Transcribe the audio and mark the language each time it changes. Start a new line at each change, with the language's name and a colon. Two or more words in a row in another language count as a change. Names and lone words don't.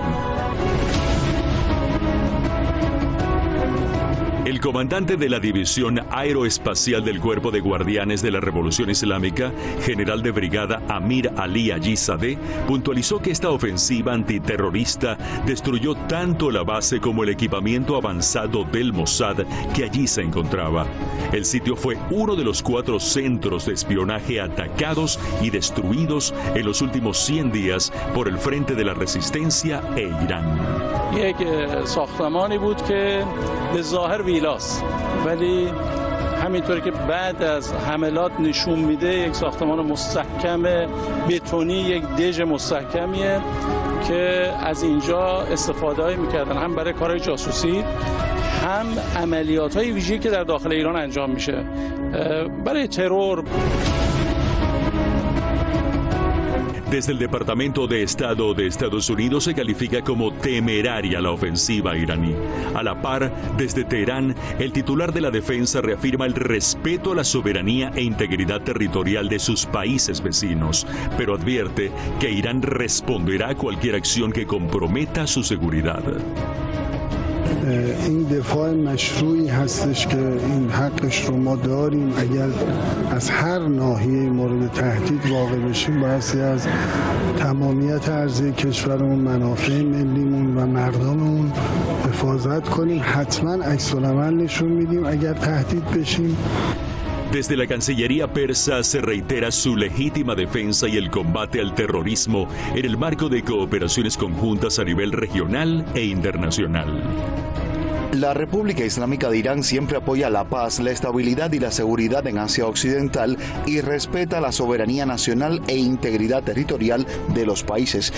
Spanish: El comandante de la División Aeroespacial del Cuerpo de Guardianes de la Revolución Islámica, general de brigada Amir Ali Ajizadeh, puntualizó que esta ofensiva antiterrorista destruyó tanto la base como el equipamiento avanzado del Mossad que allí se encontraba. El sitio fue uno de los 4 centros de espionaje atacados y destruidos en los últimos 100 días por el Frente de la Resistencia e Irán.
Persian: یک ساختمانی بود که به ظاهر ویلاست ولی همینطوری که بعد از حملات نشون میده یک ساختمان مستحکم بتونی، یک دژ مستحکمیه که از اینجا استفاده میکردن هم برای کارهای جاسوسی هم عملیات‌های ویژه‌ای که در داخل ایران انجام میشه برای ترور.
Spanish: Desde el Departamento de Estado de Estados Unidos se califica como temeraria la ofensiva iraní. A la par, desde Teherán, el titular de la defensa reafirma el respeto a la soberanía e integridad territorial de sus países vecinos, pero advierte que Irán responderá a cualquier acción que comprometa su seguridad.
Persian: این دفاع مشروعی هستش که این حقش رو ما داریم. اگر از هر ناحیه مورد تهدید واقع بشیم بایستی از تمامیت ارضی کشورمون، منافع ملیمون و مردممون حفاظت کنیم. حتما عکس‌العمل نشون میدیم اگر تهدید بشیم.
Spanish: Desde la Cancillería persa se reitera su legítima defensa y el combate al terrorismo en el marco de cooperaciones conjuntas a nivel regional e internacional. La República Islámica de Irán siempre apoya la paz, la estabilidad y la seguridad en Asia Occidental y respeta la soberanía nacional e integridad territorial de los países.